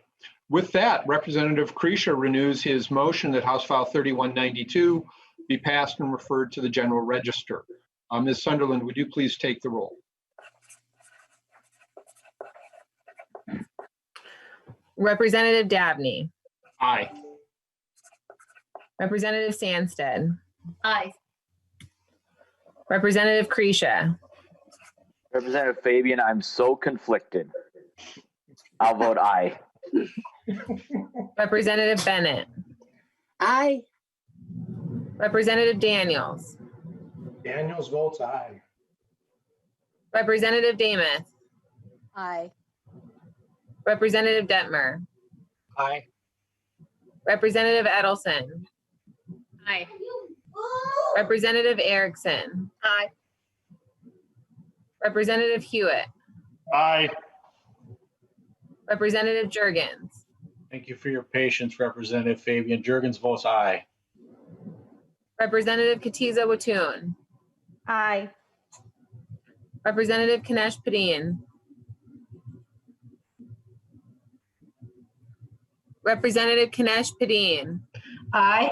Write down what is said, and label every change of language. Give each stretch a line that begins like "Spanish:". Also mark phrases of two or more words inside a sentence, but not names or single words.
English: With that, Representative Krisha renews his motion that House File 3192 be passed and referred to the General Register. Ms. Sunderland, would you please take the roll? Representative Davnie. Aye. Representative Sandsted. Aye. Representative Krisha. Representative Fabian, I'm so conflicted. I'll vote aye. Representative Bennett. Aye. Representative Daniels. Daniels votes aye. Representative Damath. Aye. Representative Detmer. Aye. Representative Edelson. Aye. Representative Erickson. Aye. Representative Hewitt. Aye. Representative Jurgens. Thank you for your patience, Representative Fabian. Jurgens votes aye. Representative Katiza Watoon. Aye. Representative Kanesh Padin. Representative Kanesh Padin. Aye.